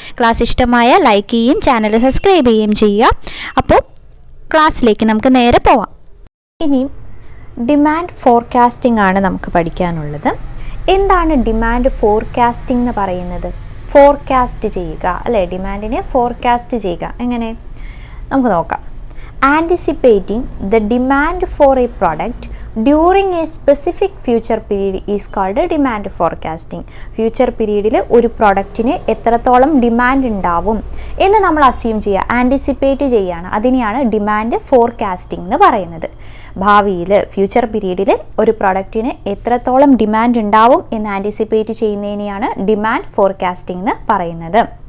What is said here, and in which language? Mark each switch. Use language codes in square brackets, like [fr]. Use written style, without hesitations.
[ml] Class ഇഷ്ടമായ like ചെയ്യുകയും channel subscribe ചെയ്യുകയും ചെയ്യുക. അപ്പോൾ ക്ലാസ്സിലേക്ക് നമുക്ക് നേരെ പോവാം. ഇനി ഡിമാൻഡ് ഫോർകാസ്റ്റിംഗ് ആണ് നമുക്ക് പഠിക്കാനുള്ളത്. എന്താണ് ഡിമാൻഡ് ഫോർകാസ്റ്റിംഗ് എന്ന് പറയുന്നത്? ഫോർകാസ്റ്റ് ചെയ്യുക അല്ലേ, ഡിമാൻഡിനെ ഫോർകാസ്റ്റ് ചെയ്യുക. എങ്ങനെ നമുക്ക് നോക്കാം. [en] Anticipating the demand for a product during a specific future period is called demand forecasting. [ml] Future പീരീഡിൽ ഒരു പ്രൊഡക്റ്റിന് എത്രത്തോളം ഡിമാൻഡ് ഉണ്ടാവും എന്ന് നമ്മൾ അസ്യൂം ചെയ്യുക, ആൻറ്റിസിപ്പേറ്റ് ചെയ്യുകയാണ്. അതിനെയാണ് ഡിമാൻഡ് ഫോർകാസ്റ്റിംഗ് എന്ന് പറയുന്നത്. ഭാവിയിൽ ഫ്യൂച്ചർ പീരീഡിൽ ഒരു പ്രൊഡക്റ്റിന് എത്രത്തോളം ഡിമാൻഡ് ഉണ്ടാവും എന്ന് ആൻറ്റിസിപ്പേറ്റ് ചെയ്യുന്നതിനെയാണ് ഡിമാൻഡ് ഫോർകാസ്റ്റിംഗ് എന്ന് പറയുന്നത്.